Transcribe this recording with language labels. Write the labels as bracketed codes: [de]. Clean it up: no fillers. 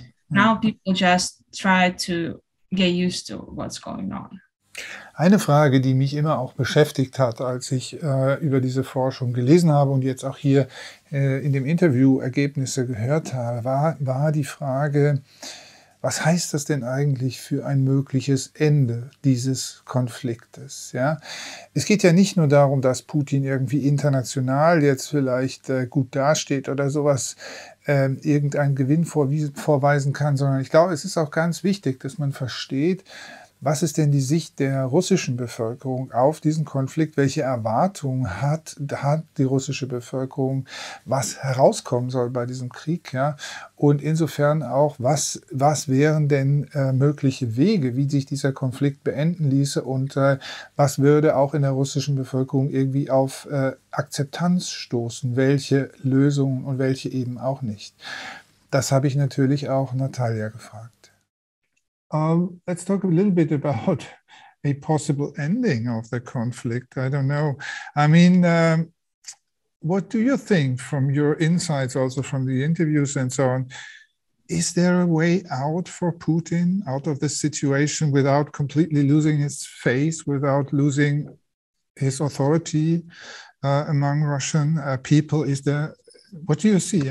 [en] Now people just try to get used to what's going on. [de] Eine Frage, die mich immer auch beschäftigt hat, als ich über diese Forschung gelesen habe und jetzt auch hier in dem Interview Ergebnisse gehört habe, war die Frage, was heißt das denn eigentlich für ein mögliches Ende dieses Konfliktes? Ja? Es geht ja nicht nur darum, dass Putin irgendwie international jetzt vielleicht gut dasteht oder sowas, irgendeinen Gewinn vorweisen kann, sondern ich glaube, es ist auch ganz wichtig, dass man versteht, was ist denn die Sicht der russischen Bevölkerung auf diesen Konflikt? Welche Erwartungen hat die russische Bevölkerung, was herauskommen soll bei diesem Krieg? Ja? Und insofern auch, was wären denn mögliche Wege, wie sich dieser Konflikt beenden ließe? Und was würde auch in der russischen Bevölkerung irgendwie auf Akzeptanz stoßen? Welche Lösungen und welche eben auch nicht? Das habe ich natürlich auch Natalia gefragt. [en] Let's talk a little bit about a possible ending of the conflict. I don't know. I mean, what do you think from your insights, also from the interviews and so on? Is there a way out for Putin out of this situation without completely losing his face, without losing his authority among Russian people? Is there? What do you see?